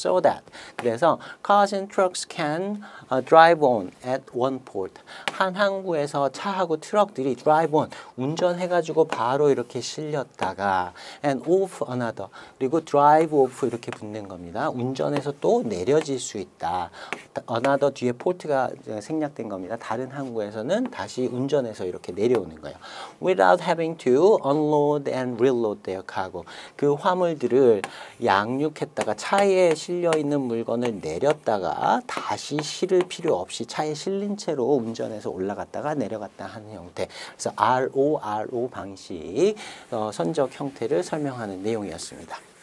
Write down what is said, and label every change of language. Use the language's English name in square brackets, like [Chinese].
[English] So that, [Korean] 그래서 [English] cars and trucks can drive on at one port. [Korean] 한 항구에서 차하고 트럭들이 [English] drive on, [Korean] 운전해가지고 바로 이렇게 실렸다가 [English] and off another, [Korean] 그리고 [English] drive off [Korean] 이렇게 붙는 겁니다. 운전해서 또 내려질 수 있다. another 뒤에 port가 생략된 겁니다. 다른 항구에서는 다시 운전해서 이렇게 내려오는 거예요. [English] Without having to unload and reload their cargo. [Korean] 그 화물들을 양육했다가 차에 실려 있는 물건을 내렸다가 다시 실을 필요 없이 차에 실린 채로 운전해서 올라갔다가 내려갔다 하는 형태. 그래서 RO 방식, 선적 형태를 설명하는 내용이었습니다.